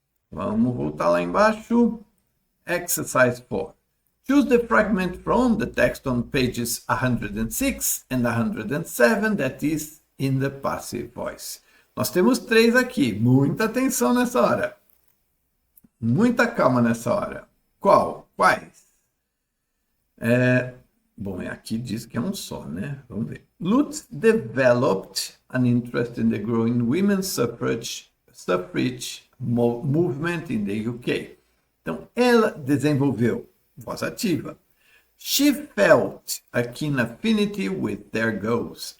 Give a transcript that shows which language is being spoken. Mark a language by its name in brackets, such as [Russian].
[Portuguese] Vamos voltar lá embaixo. [English] Exercise 4. Choose the fragment from the text on pages 106 and 107 that is in the passive voice. [Portuguese] Nós temos 3 aqui. Muita atenção nessa hora. Muita calma nessa hora. Quais? Bom, aqui diz que é um só, né? Vamos ver. [English] Lutz developed an interest in the growing women's suffrage movement in the UK. [Portuguese] Então, ela desenvolveu, voz ativa. [English] She felt a keen affinity with their goals.